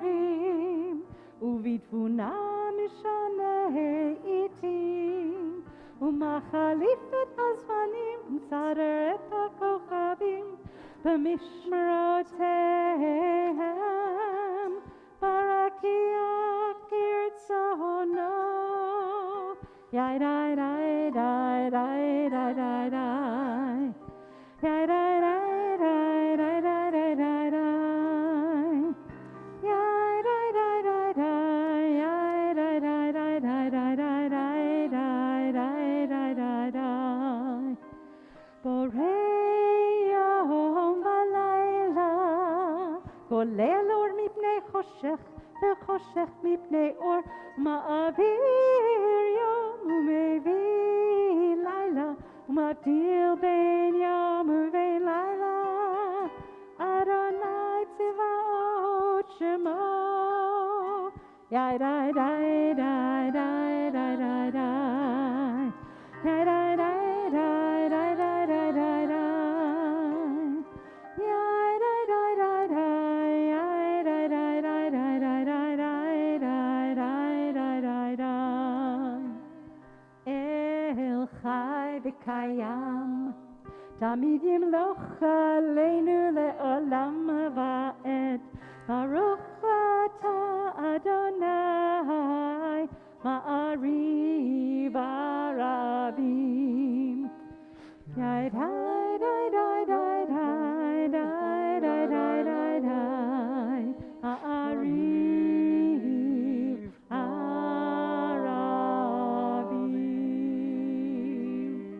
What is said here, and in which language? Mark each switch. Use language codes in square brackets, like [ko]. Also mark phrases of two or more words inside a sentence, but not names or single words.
[he] שערים, ובתבונה משנה עתים, ומחליף את הזמנים, ומסדר את הכוכבים במשמרותיהם, ברקיע כרצונו. יאי די די די די די די די, יאי די די די די די די די די, יאי די די די די, יאי די די די די די די די די די די די. בורא יום ולילה, גולל אור מפני חושך וחושך מפני אור, מעביר יום ומביא לילה, ומבדיל בין יום ובין לילה. אדוני צבאות שמו. יאי די די די די די די די, יאי די די די די די די די די, יאי די די די די, יאי די די די די די די די די די די. אל חי וקיים, תמיד ימלוך עלינו לעולם ועד. ברוך אתה אדוני, מעריב הרבים. יאי די די די די די די די די די, מעריב הרבים.